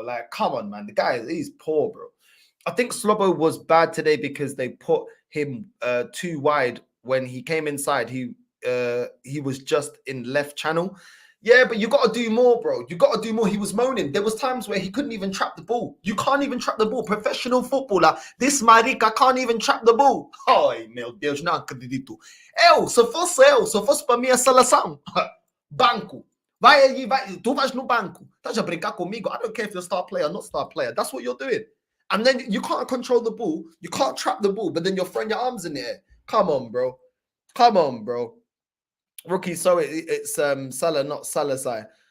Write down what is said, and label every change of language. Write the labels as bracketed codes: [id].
[en] Like, come on, man. The guy, he's poor, bro. I think Slobo was bad today because they put him too wide when he came inside. he was just in left channel. Yeah, but you got to do more, bro. You got to do more. He was moaning. There was times where he couldn't even trap the ball. You can't even trap the ball. Professional footballer. This marica can't even trap the ball. [pt] Ai, meu Deus, não acredito. Se fosse para mim a seleção, banco. Vai aí, vai. Tu vais no banco. Estás a brincar comigo? [en] I don't care if you're a star player or not star player. That's what you're doing. And then you can't control the ball. You can't trap the ball, but then you're throwing your arms in the air. Come on, bro. Come on, bro. Rookie, so it's Salah, not Salazar.